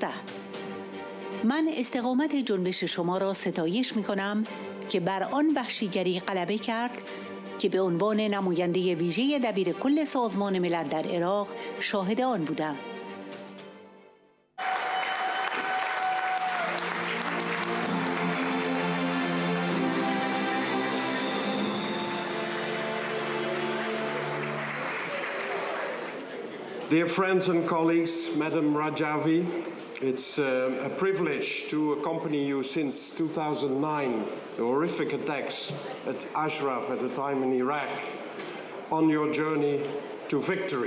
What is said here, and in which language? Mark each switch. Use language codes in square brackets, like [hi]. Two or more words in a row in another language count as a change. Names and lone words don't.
[fa] من استقامت جنبش شما را ستایش می‌کنم که بر آن وحشیگری غلبه کرد که به عنوان نماینده ویژه دبیرکل سازمان ملل در عراق شاهد آن بودم. [en] Dear friends and colleagues, Madam Rajavi, it's a privilege to accompany you since 2009, the horrific attacks at Ashraf at the time in Iraq, on your journey to victory.